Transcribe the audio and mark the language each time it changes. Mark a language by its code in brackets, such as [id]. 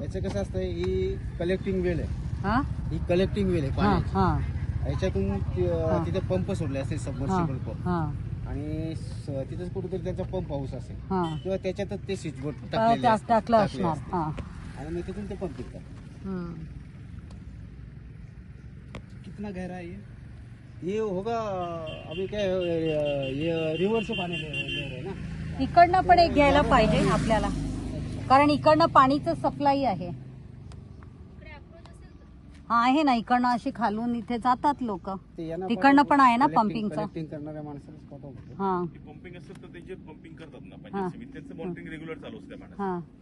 [mr] याचं कसं असतं, ही कलेक्टिंग वेल आहे. ही कलेक्टिंग वेल आहे पाण्याची. याच्यातून तिथे पंप सोडले असेल, सबमर्सिबल पंप, आणि तिथेच कुठेतरी त्यांचा पंप हाऊस असेल किंवा त्याच्यातच ते स्विच बोर्ड टाकलं असणार, आणि मग तिथून ते पंप करतात. [hi] कितना गहरा है ये होगा अभी क्या ये रिवर से पाणी ले रहे हैं ना. [mr] इकडनं पण एक घ्यायला पाहिजे आपल्याला, कारण इकडनं पाणीचं सप्लाय आहे. हा आहे ना, इकडनं अशी खालून इथे जातात लोक, तिकडनं पण आहे ना पंपिंगचं. करणाऱ्या माणसाला स्पॉट होतं. पंपिंग असेल तर ते पंपिंग करतात ना पंचायत समिती, त्यांचं मॉनिटरिंग रेग्युलर चालू असते मॅडम.